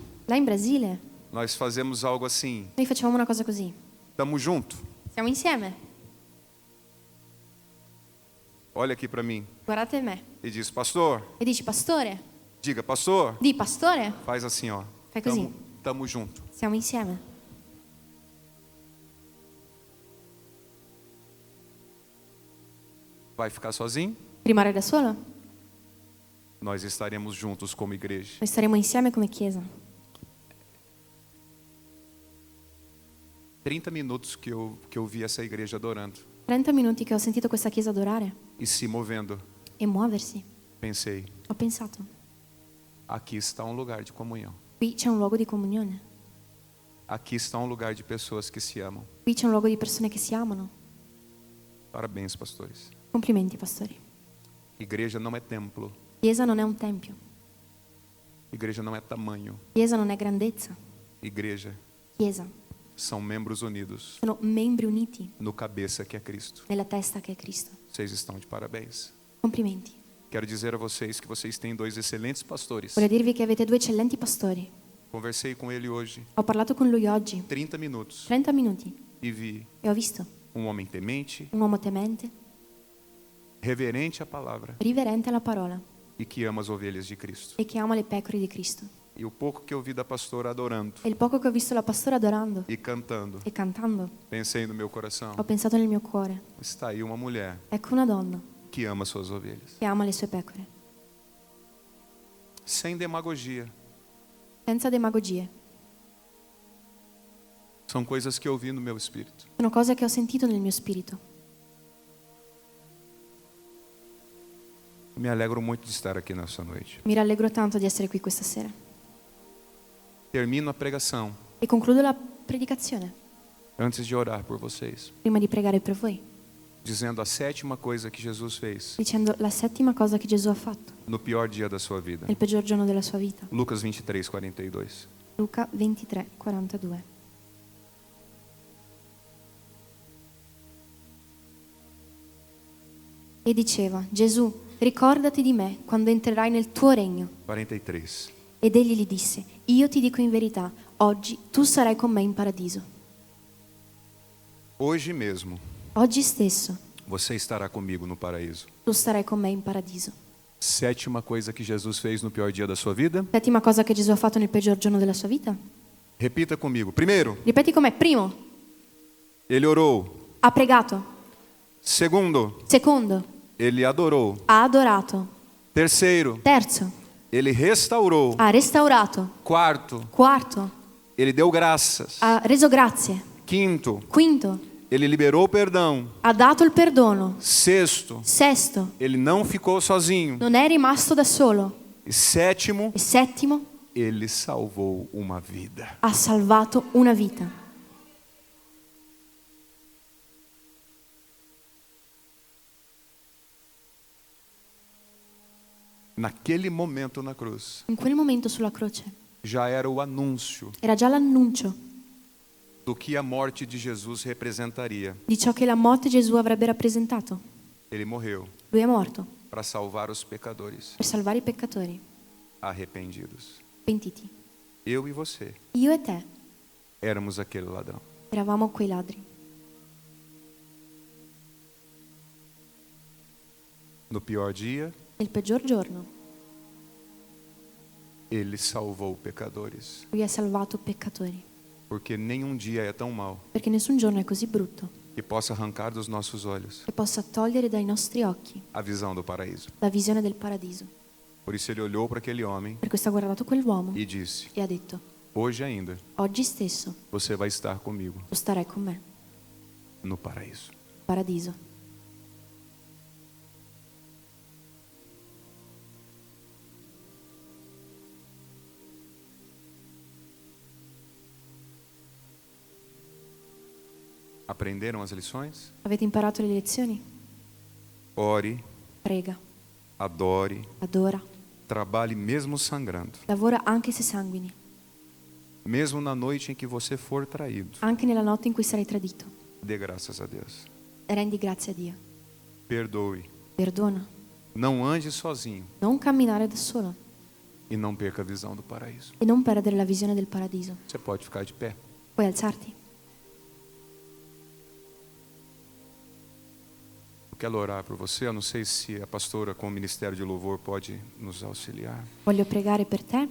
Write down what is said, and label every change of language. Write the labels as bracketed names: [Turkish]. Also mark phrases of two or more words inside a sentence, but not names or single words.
[Italian] Là in Brasile [Portuguese] nós fazemos algo assim. [Italian] noi facciamo una cosa così. [Portuguese] Tamo junto. [Italian] Siamo insieme. [Portuguese] Olha aqui para mim [Italian] Guardate me. [Portuguese] e diz: pastor, [Italian] E dici pastore. [Portuguese] diga, pastor. [Italian] Di pastore. [Portuguese] Faz assim, ó. [Italian] Fai così. [Portuguese] Tamo junto. [Italian] Siamo insieme. [Portuguese] Vai ficar sozinho? [Italian] Rimarrai da solo? [Portuguese] Nós estaremos juntos como igreja. [Italian] Noi staremo insieme come chiesa. [Portuguese] 30 minutos que eu vi essa igreja adorando [Italian] 30 minuti che ho sentito questa chiesa adorare [Portuguese] e se movendo. [Italian] e muoversi. [Portuguese] Pensei, [Italian] Ho pensato, [Portuguese] aqui está um lugar de comunhão. [Italian] qui c'è un luogo di comunione. [Portuguese] Aqui está um lugar de pessoas que se amam. [Italian] Qui c'è un luogo di persone che si amano. [Portuguese] Parabéns, pastores. [Italian] Complimenti, pastori. [Portuguese] Igreja não é templo. [Italian] Chiesa non è un tempio. [Portuguese] Igreja não é tamanho. [Italian] Chiesa non è grandezza. [Portuguese] Igreja [Italian] Chiesa [Portuguese] são membros unidos [Italian] sono membri uniti [Portuguese] no cabeça que é Cristo. [Italian] nella testa che è Cristo. [Portuguese] Vocês estão de parabéns. [Italian] Complimenti. [Portuguese] Quero dizer a vocês que vocês têm dois excelentes pastores. [Italian] Voglio dirvi che avete 2 eccellenti pastori. [Portuguese] Conversei com ele hoje, [Italian] Ho parlato con lui oggi, [Portuguese] 30 minutos, [Italian] 30 minuti, [Portuguese] e vi [Italian] e ho visto [Portuguese] um homem temente, [Italian] un uomo temente, [Portuguese] reverente à palavra [Italian] riverente alla parola [Portuguese] e que ama as ovelhas de Cristo. [Italian] e che ama le pecore di Cristo. [Portuguese] E o pouco que eu vi da pastora adorando [Italian] E il poco che ho visto la pastora adorando [Portuguese] e cantando, [Italian] e cantando, [Portuguese] pensei no meu coração, [Italian] ho pensato nel mio cuore, [Portuguese] está aí uma mulher [Italian] ecco una donna [Portuguese] que ama suas ovelhas. [Italian] che ama le sue pecore, [Portuguese] Sem demagogia. [Italian] senza demagogie. [Portuguese] São coisas que eu vi no meu espírito. [Italian] Sono cose che ho sentito nel mio spirito. [Portuguese] Me alegro muito de estar aqui nessa noite. [Italian] Mi rallegro tanto di essere qui questa sera. [Portuguese] Termino a pregação [Italian] E concludo la predicazione [Portuguese] antes de orar por vocês, [Italian] prima di pregare per voi, [Portuguese] dizendo a sétima coisa que Jesus fez [Italian] dicendo la settima cosa che Gesù ha fatto [Portuguese] no pior dia da sua vida. [Italian] nel peggior giorno della sua vita. [Portuguese] Lucas 23:42. [Italian] Luca 23, 42. E diceva: Gesù, ricordati di me quando entrerai nel tuo regno. 43. Ed egli gli disse: Io ti dico in verità, oggi tu sarai con me in paradiso. [Portuguese] Hoje mesmo [Italian] Oggi stesso [Portuguese] você estará comigo no paraíso. [Italian] tu starai con me in paradiso. [Portuguese] Sétima coisa que Jesus fez no pior dia da sua vida. [Italian] Settima cosa che Gesù ha fatto nel peggior giorno della sua vita. [Portuguese] Repita comigo. Primeiro, [Italian] Ripeti con me. Primo, [Portuguese] ele orou. [Italian] ha Ha pregato. [Portuguese] Segundo, [Italian] Secondo, [Portuguese] ele adorou. [Italian] ha adorato. [Portuguese] Terceiro, [Italian] Terzo, [Portuguese] ele restaurou. [Italian] ha restaurato. [Portuguese] Quarto, [Italian] Quarto, [Portuguese] ele deu graças. [Italian] ha reso grazie. [Portuguese] Quinto, [Italian] Quinto, [Portuguese] ele liberou o perdão. [Italian] ha dato il perdono. [Portuguese] Sexto, [Italian] Sesto, [Portuguese] ele não ficou sozinho. [Italian] non è rimasto da solo. [Portuguese] E sétimo, [Italian] E settimo, [Portuguese] ele salvou uma vida. [Italian] ha salvato una vita. [Portuguese] Naquele momento na cruz, [Italian] In quel momento sulla croce [Portuguese] já era o anúncio [Italian] era già l'annuncio [Portuguese] do que a morte de Jesus representaria. [Italian] di ciò che la morte Gesù avrebbe rappresentato. [Portuguese] Ele morreu [Italian] Lui è morto [Portuguese] para salvar os pecadores [Italian] per salvare i peccatori [Portuguese] arrependidos. [Italian] pentiti. [Portuguese] Eu e você [Italian] Io e te [Portuguese] éramos aquele ladrão. [Italian] eravamo quei ladri. [Portuguese] No pior dia, [Italian] Nel peggior giorno [Portuguese] ele salvou pecadores. [Italian] Lui ha salvato peccatori, [Portuguese] Porque nenhum dia é tão mau [Italian] perché nessun giorno è così brutto [Portuguese] que possa arrancar dos nossos olhos [Italian] che possa togliere dai nostri occhi [Portuguese] a visão do paraíso. [Italian] la visione del paradiso. [Portuguese] Por isso ele olhou para aquele homem [Italian] Per questo ha guardato quell'uomo [Portuguese] e disse: [Italian] e ha detto: [Portuguese] hoje ainda [Italian] oggi stesso [Portuguese] você vai estar comigo [Italian] tu starai con me, [Portuguese] no paraíso. [Italian] paradiso. [Portuguese] Aprenderam as lições? [Italian] Avete imparato le lezioni? [Portuguese] Ore, [Italian] Prega, [Portuguese] adore, [Italian] adora, [Portuguese] trabalhe mesmo sangrando. [Italian] lavora anche se sanguini, [Portuguese] Mesmo na noite em que você for traído, [Italian] anche nella notte in cui sarai tradito. [Portuguese] dê graças a Deus. [Italian] Rendi grazie a Dio. [Portuguese] Perdoe. [Italian] Perdona. [Portuguese] Não ande sozinho [Italian] Non camminare da solo [Portuguese] e não perca a visão do paraíso. [Italian] e non perdere la visione del paradiso. [Portuguese] Você pode ficar de pé. [Italian] Puoi alzarti. [Portuguese] Eu quero orar por você. Eu não sei se a pastora com o Ministério de Louvor pode nos auxiliar. [Italian] Voglio pregare per te.